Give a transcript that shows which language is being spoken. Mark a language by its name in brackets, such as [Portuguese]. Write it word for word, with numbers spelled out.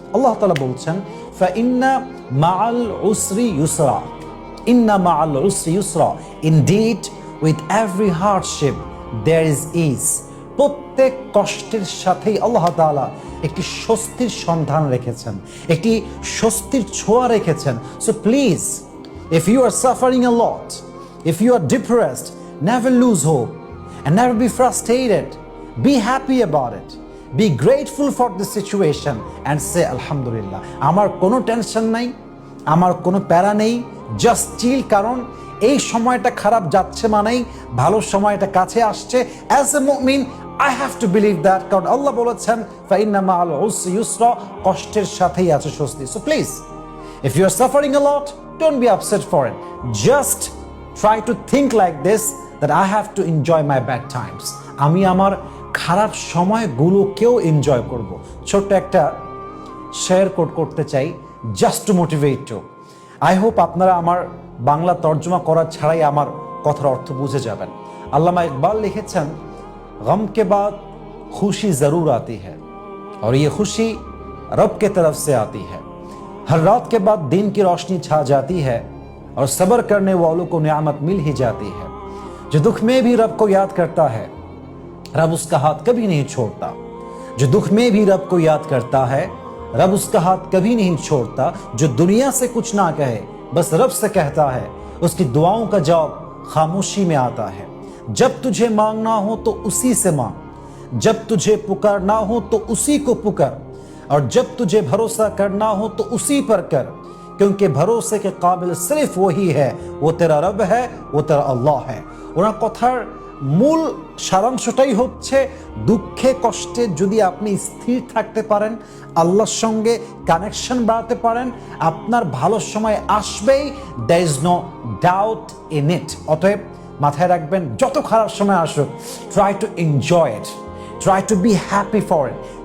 [Bangla] আল্লাহ তাআলা বলছেন [Arabic] ফাইন্না মাআল উসরি ইউসরা, [Bangla] ইন্না মাআল উসরি ইউসরা, [English] Indeed with every hardship there is is. [Bangla] প্রত্যেক কষ্টের সাথেই আল্লাহ তাআলা একটি স্বস্তির সন্ধান রেখেছেন, একটি স্বস্তির ছোঁয়া রেখেছেন। [English] So please, if you are suffering a lot, if you are depressed, never lose hope and never be frustrated. Be happy about it. Be grateful for the situation and say alhamdulillah. [Bangla] আমার কোনো tension নাই, আমার কোনো প্যারা নেই, [English] Just chill. [Bangla] কারণ এই সময়টা খারাপ যাচ্ছে মানেই ভালো সময়টা কাছে আসছে। [English] as a mu'min I have to believe that, [Bangla] কারণ আল্লাহ বলেছেন [Arabic] فإن مع العسر يسرا, [Bangla] কষ্টের সাথেই আছে স্বস্তি। [English] So please, if you are suffering a lot, don't be upset for it. Just try to think like this, that I have to enjoy my bad times. [Bangla] আমি আমার খারাপ সময়গুলোকেও এনজয় করব। ছোট্ট একটা শেয়ার কোট করতে চাই, [English] Just to motivate you. I hope [Bangla] আপনারা আমার বাংলা তর্জমা করা ছাড়াই আমার কথার অর্থ বুঝে যাবেন। আল্লামা ইকবাল লিখেছেন, [Hindi] গম কে বাদ খুশি জরুর আতি হ্যাঁ, আর ইয়ে খুশি রব কে তরফ সে আতি হ্যাঁ। हर रात के बाद दिन की रोशनी छा जाती है और सब्र करने वालों को नियामत मिल ही जाती है। जो दुख में भी रब को याद करता है, रब उसका हाथ कभी नहीं छोड़ता। जो दुख में भी रब को याद करता है, रब उसका हाथ कभी नहीं छोड़ता। जो दुनिया से कुछ ना कहे, बस रब से कहता है, उसकी दुआओं का जवाब खामोशी में आता है। जब तुझे मांगना हो तो उसी से मांग, जब तुझे पुकारना हो तो उसी को पुकार, और जब तुझे भरोसा करना हो तो उसी पर कर, क्योंकि भरोसे के काबिल सिर्फ वही है, वो तेरा रब है, वो तेरा अल्लाह है। [Bangla] ওনার কথার মূল সারাংশটাই হচ্ছে, দুঃখে কষ্টে যদি আপনি স্থির থাকতে পারেন, আল্লাহর সঙ্গে কানেকশন বাড়াতে পারেন, আপনার ভালো সময় আসবেই। [English] There is no doubt in it. [Bangla] অতএব মাথায় রাখবেন, যত খারাপ সময় আসুক, [English] Try to enjoy it, try to be happy for it.